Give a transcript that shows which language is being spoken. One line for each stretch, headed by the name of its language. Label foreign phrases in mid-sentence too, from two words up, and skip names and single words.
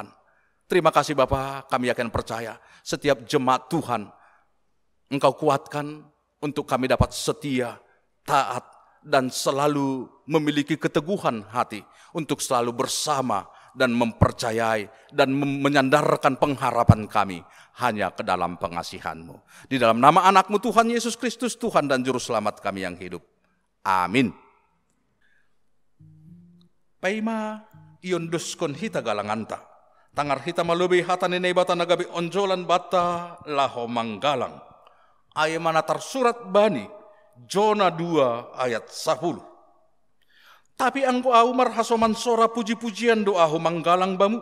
Indonesian: Terima kasih Bapa, kami akan percaya setiap jemaat Tuhan, Engkau kuatkan untuk kami dapat setia, taat, dan selalu memiliki keteguhan hati untuk selalu bersama dan mempercayai dan menyandarkan pengharapan kami hanya ke dalam pengasihan-Mu. Di dalam nama anak-Mu Tuhan Yesus Kristus, Tuhan dan Juru Selamat kami yang hidup. Amin.
Batak Simalungun: Paima iondoskon hita galanganta. Tangar hita malubi hata nenei bata nagabi onjolan bata laho manggalang. Ayemana tersurat bani, Jona 2 ayat 10. Tapi angko au marhasoman sora puji-pujian doahu manggalang bamu.